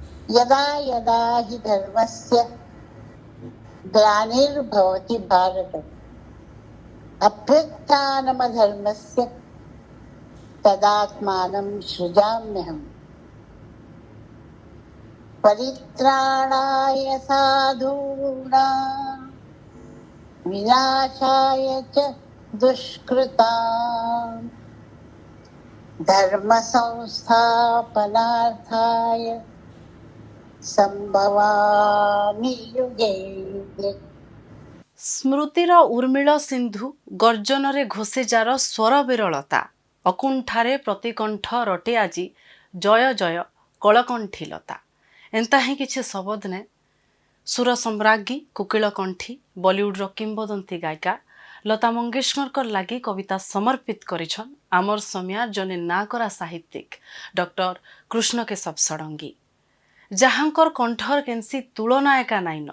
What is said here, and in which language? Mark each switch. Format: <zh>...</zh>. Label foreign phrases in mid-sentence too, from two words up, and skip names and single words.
<sa>यदा यदा हि धर्मस्य ग्लानिर्भवति भारत अभ्युत्थानमधर्मस्य तदात्मानं सृजाम्यहम् परित्राणाय साधूनां विनाशाय च दुष्कृतां धर्म संस्थापनार्थाय संभवामि युगे युगे।</sa> <or>ସ୍ମୃତିର ଉର୍ମିଳ ସିନ୍ଧୁ ଗର୍ଜନରେ ଘୋଷିଜାର ସ୍ୱର ବିରଳତା ଅକୁଣ୍ଠାରେ ପ୍ରତିକଣ୍ଠ ରଟେ ଆଜି ଜୟ ଜୟ କଳକଣ୍ଠୀଲତା।</or> <spv>ଏନ୍ତା ହିଁ କିଛି ଶବଦ ନେ ସୁର ସମ୍ରାଜ୍ଞୀ କୋକିଳ କଣ୍ଠୀ ବଲିଉଡର କିମ୍ବଦନ୍ତୀ ଗାୟିକା ଲତା ମଙ୍ଗେଶକରଙ୍କର ଲାଗି କବିତା ସମର୍ପିତ କରିଛନ୍ ଆମର୍ ସମୟାର ଜଣେ ନାଁ କରା ସାହିତ୍ୟିକ ଡକ୍ଟର କୃଷ୍ଣ କେଶବ ଷଡ଼ଙ୍ଗୀ, ଯାହାଙ୍କର କଣ୍ଠର କେନ୍ସି ତୁଳନା ଏକା ନାଇନ।</spv>